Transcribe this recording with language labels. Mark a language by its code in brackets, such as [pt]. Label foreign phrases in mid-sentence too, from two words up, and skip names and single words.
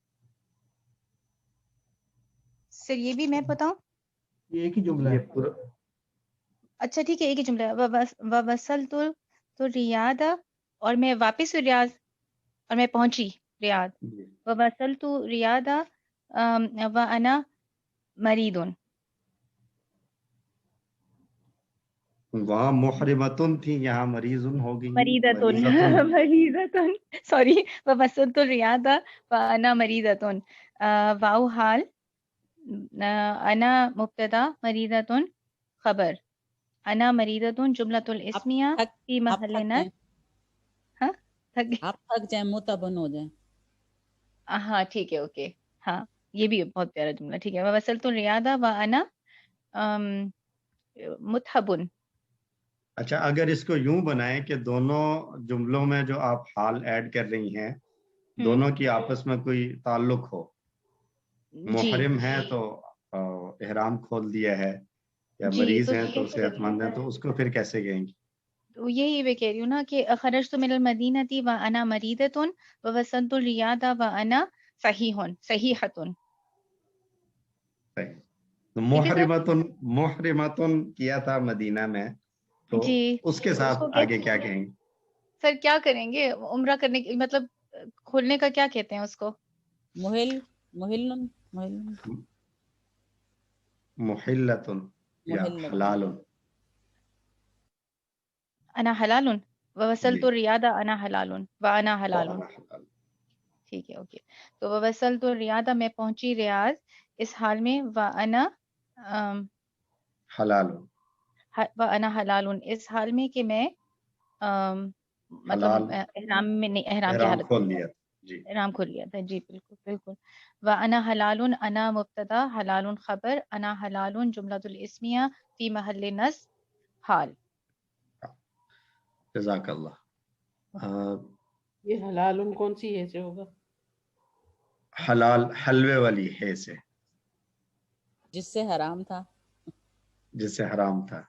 [hi] सर ये भी मैं बताऊं? ये एक ही जुमला है। अच्छा ठीक है, एक ही जुमला है। [ar] و وصلتُ [hi] तो रियाद, और मैं वापस रियाद, और मैं पहुंची रियाद। [ar] و وصلتُ رياض و أنا مريضٌ. [hi] वहाँ मुहरिमतुन थी, यहाँ मरीजुन हो गई। [ar] مريضةٌ مريضةٌ، سوري. و وصلتُ رياض و أنا مريضةٌ. واو حال، أنا مبتدأ، مريضةٌ خبر، أنا مريضةٌ جملة اسمية في محل نصب. [hi] हाँ आप थक जाए, मुतबन हो जाए। हाँ ठीक है, ओके। हाँ ये भी बहुत प्यारा जुमला, ठीक है। [ar] وصلتُ رياضَ و أنا متعبٌ. [hi] अच्छा, अगर इसको यूं बनाए कि दोनों जुमलों में जो आप हाल ऐड कर रही हैं, दोनों की आपस में कोई ताल्लुक हो। मुहरिम है तो इहराम खोल दिया है, या मरीज तो है तो सेहतमंद है, तो उसको फिर कैसे कहेंगे? तो यही मैं कह रही हूँ ना कि [ar] خرجتُ من المدينةِ و أنا مريضةٌ و وصلتُ رياضَ و أنا صحيحٌ صحيحةٌ. [hi] तो मुहरिमतुन किया था मदीना में, तो जी उसके साथ उसको आगे क्या कहेंगे? सर क्या करेंगे? उम्रा करने की मतलब खोलने का क्या कहते हैं उसको? [ar] मुहिल्लुन محلّةٌ يا حلالٌ. أنا حلالٌ و وصلتُ رياضَ أنا حلالٌ و أنا حلالٌ. [hi] ठीक है, ओके। तो [ar] و وصلتُ رياضَ, [hi] मैं पहुंची रियाज इस हाल में, [ar] و أنا हलालुन, و أنا حلالٌ, [hi] इस हाल में कि मैं मतलब एहराम में नहीं, एहराम की हालत खोल लिया जी, एहराम खोल लिया था जी, बिल्कुल बिल्कुल। [ar] و أنا حلالٌ، أنا مبتدأ، حلالٌ خبر، أنا حلالٌ جملة اسمية في محل نصب حال. जज़ाकल्लाह। [hi] ये हलालुन कौन सी है से होगा? हलाल हलवे वाली है से, जिससे हराम था, जिससे हराम था।